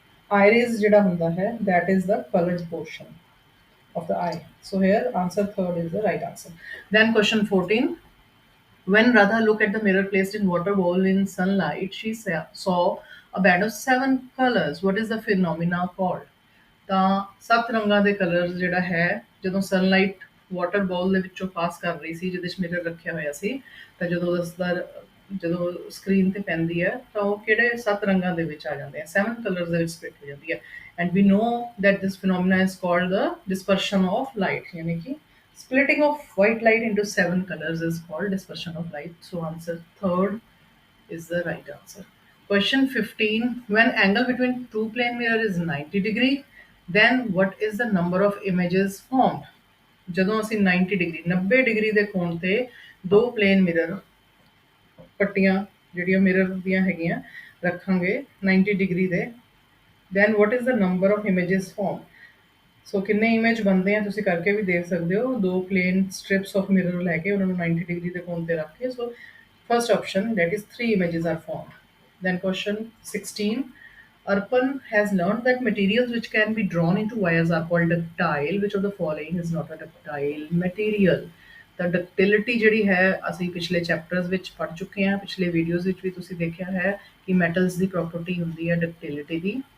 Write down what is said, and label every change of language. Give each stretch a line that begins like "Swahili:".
English: iris
Punjabi: ਜਿਹੜਾ ਹੁੰਦਾ ਹੈ
English: that is the colored portion of the eye so here answer third is the right answer then question 14 when Radha looked at the mirror placed in water bowl in sunlight she saw a band of 7 colors what is the phenomena called
Punjabi: ਤਾਂ 7 ਰੰਗਾਂ ਦੇ colours ਜਿਹੜਾ ਹੈ ਜਦੋਂ sunlight water bowl ਦੇ ਵਿੱਚੋਂ ਪਾਸ ਕਰ ਰਹੀ ਸੀ ਜਿਹਦੇ 'ਚ ਮਿਰਰ ਰੱਖਿਆ ਹੋਇਆ ਸੀ ਤਾਂ ਜਦੋਂ ਸਕਰੀਨ ਤੇ ਪੈਂਦੀ ਹੈ ਤਾਂ ਉਹ ਕਿਹੜੇ 7 ਰੰਗਾਂ ਦੇ ਵਿੱਚ ਆ ਜਾਂਦੇ ਆ 7 ਕਲਰਸ ਦੇ ਵਿੱਚ ਸਪਲਿਟ ਹੋ ਜਾਂਦੀ ਹੈ
English: And we know that this phenomena is called the dispersion of light ਯਾਨੀ ਕਿ splitting of white light into 7 colors is called dispersion of light. So answer third is the right answer. Question 15. When angle between two plane mirror is 90 degree, then what is the number of images formed?
Punjabi: ਜਦੋਂ ਅਸੀਂ 90 degree 90 degree ਦੇ ਕੋਣ ਤੇ ਦੋ plain mirror ਪੱਟੀਆਂ ਜਿਹੜੀਆਂ mirror ਦੀਆਂ ਹੈਗੀਆਂ ਰੱਖਾਂਗੇ 90 ਡਿਗਰੀ ਦੇ
English: then what is the number of images formed?
Punjabi: ਸੋ ਕਿੰਨੇ ਇਮੇਜ ਬਣਦੇ ਆ ਤੁਸੀਂ ਕਰਕੇ ਵੀ ਦੇਖ ਸਕਦੇ ਹੋ ਦੋ ਪਲੇਨ ਸਟ੍ਰਿਪਸ ਆਫ ਮਿਰਰ ਲੈ ਕੇ ਉਹਨਾਂ ਨੂੰ 90 ਡਿਗਰੀ ਦੇ ਕੋਣ ਤੇ ਰੱਖ ਕੇ
English: so first option that is 3 images are formed then question 16 Arpan has learned that materials which can be drawn into wires are called ductile which of the following is not a ductile material
Punjabi: ਤਾਂ ਡਕਟਿਲਿਟੀ ਜਿਹੜੀ ਹੈ ਅਸੀਂ ਪਿਛਲੇ chapters ਵਿੱਚ ਪੜ੍ਹ ਚੁੱਕੇ ਹਾਂ ਪਿਛਲੇ ਵੀਡੀਓਜ਼ ਵਿੱਚ ਵੀ ਤੁਸੀਂ ਦੇਖਿਆ ਹੈ ਕਿ ਮੈਟਲਸ ਦੀ ਪ੍ਰੋਪਰਟੀ ਹੁੰਦੀ ਹੈ ਡਕਟਿਲਿਟੀ ਦੀ